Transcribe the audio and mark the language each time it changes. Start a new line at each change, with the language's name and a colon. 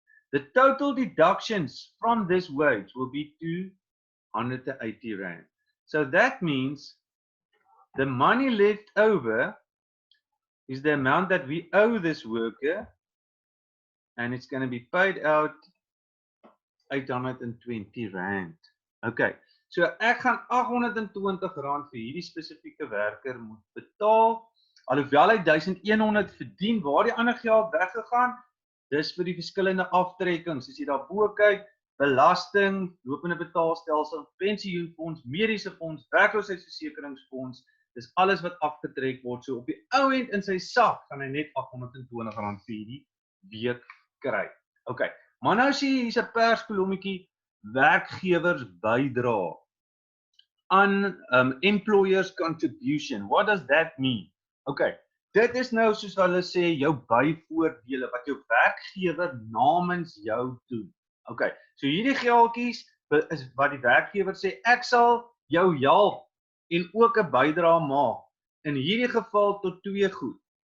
English: The total deductions from this wage will be R280. So that means the money left over is the amount that we owe this worker, and it's going to be paid out R820.
Afrikaans: Okay, so ek gaan R820 vir hierdie spesifieke werker moet betaal, alhoewel hy 1100 verdien. Waar die ander geld weggegaan? Dis vir die verskillende aftrekkings. As jy daarbo kyk, belasting, lopende betaalstelsel, pensioenfonds, mediese fonds, werkloosheidsversekeringsfonds, dis alles wat afgetrek word. So op die ou end in sy sak gaan hy net R820 vir die week kry. Okay, maar nou sê hier's 'n perskolommetjie, werkgewers bydra aan employers contribution.
English: What does that mean?
Afrikaans: Okay, dit is nou soos hulle sê jou byvoordele wat jou werkgewer namens jou doen. Okay, so hierdie geldjies is wat die werkgewer sê, ek sal jou help en ook 'n bydrae maak. In hierdie geval tot 2 goed.